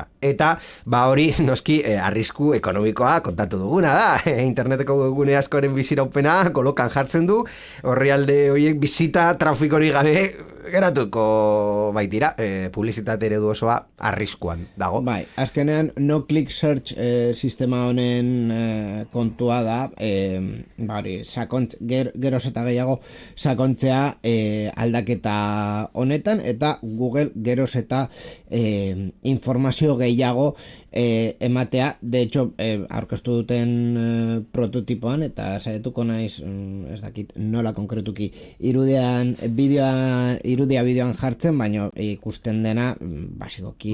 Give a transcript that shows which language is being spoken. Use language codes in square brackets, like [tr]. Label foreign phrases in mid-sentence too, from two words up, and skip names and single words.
[eu] Eta, hori, noski, arrisku ekonomikoa kontatu duguna da. Interneteko gune askoren biziraupena kolokan jartzen du, orrialde horiek bizita trafikori gabe geratuko baitira, publizitate eredu osoa arriskuan dago. Bai, azkenean [en] no click search [eu] sistema honen kontua da, geroz eta gehiago sakontzea aldaketa honetan, eta Google geroz eta informazio gehiago ematea, [es] de hecho [eu] aurkeztu duten prototipoan, eta saietuko naiz, ez dakit nola konkretuki irudia bideoan jartzen, baina ikusten dena basikoki